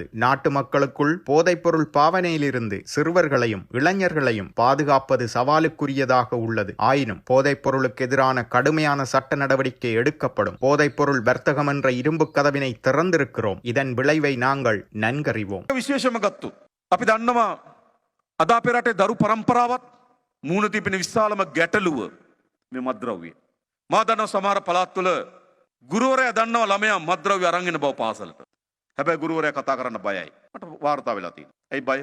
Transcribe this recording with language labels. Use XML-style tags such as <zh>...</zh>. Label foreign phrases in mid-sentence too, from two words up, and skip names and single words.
<ta>நாட்டு மக்களுக்குள் போதைப்பொருள் பாவனையிலிருந்து சிறுவர்களையும் இளைஞர்களையும் பாதுகாப்பது சவாலுக்குரியதாக உள்ளது. ஆயினும் போதைப்பொருளுக்கு எதிரான கடுமையான சட்ட நடவடிக்கை எடுக்கப்படும். போதைப்பொருள் வர்த்தகம் என்ற இரும்பு கதவினை திறந்திருக்கிறோம். இதன் விளைவை நாங்கள் நன்கறிவோம். විශේෂමගත්තු.</ta> <si>අපි දන්නවා අද අපේ රටේ දරු පරම්පරාවත් මූණ තිබෙන විශාලම ගැටලුව මේ මත්ද්‍රව්‍ය. මා දන්නවා සමහර පළාත්වල ගුරුවරයා දන්නවා ළමයා මත්ද්‍රව්‍ය අරන් එන බව පාසලට. හැබැයි ගුරුවරයා කතා කරන්න බයයි. මට වාර්තා වෙලා තියෙනවා. ඇයි බය?</si>